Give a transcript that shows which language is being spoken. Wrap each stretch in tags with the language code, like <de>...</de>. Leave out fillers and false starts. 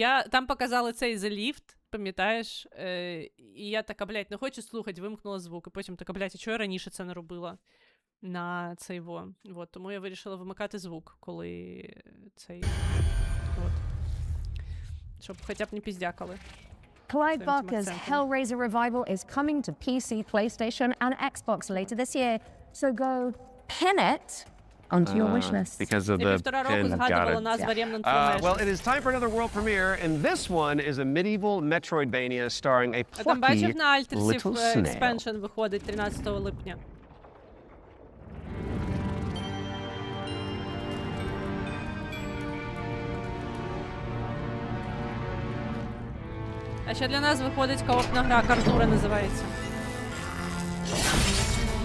<uk>Там показали цей The Lift, пам'ятаєш? І я така, блядь, не хочу слухати, вимкнула звук. І потім така, блядь, а чого я раніше це не робила на цей Вот, тому я вирішила вимикати звук, коли цей... От. Щоб хоча б не піздякали.</uk> <en>Clive Barker's Hellraiser revival is coming to PC, PlayStation, and Xbox later this year. So go pin it onto your wish list. Because of the pin, got it. Well, it is time for another world premiere, and this one is a medieval Metroidvania starring a plucky little snail.</en> <uk>Expansion виходить 13 липня. А ще для нас виходить коопна гра, Картура називається. Що робить таке?</uk>